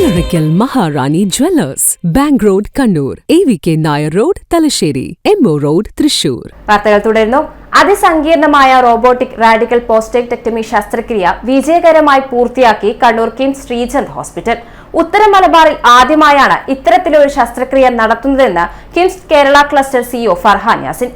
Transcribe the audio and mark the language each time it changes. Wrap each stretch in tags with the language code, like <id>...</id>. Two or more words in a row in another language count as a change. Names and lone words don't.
<ml>Oracle Maharani Jewellers, Bank Road, Kannur, AVK Nair Road, Talasheri, MO Road, Thrissur. വാർത്തകൾ തുടരുന്നു. അതിസങ്കീർണമായ</ml> <en>robotic radical prostatectomy</en> <ml>ശസ്ത്രക്രിയ വിജയകരമായി പൂർത്തിയാക്കി കണ്ണൂർ കിംസ് ശ്രീചന്ദ് ഹോസ്പിറ്റൽ. ഉത്തര മലബാറിൽ ആദ്യമായാണ് ഇത്തരത്തിലൊരു ശസ്ത്രക്രിയ നടത്തുന്നതെന്ന് കിംസ് കേരള</ml> <en>cluster CEO</en> <ml>ഫർഹാൻ യാസിൻ.</ml>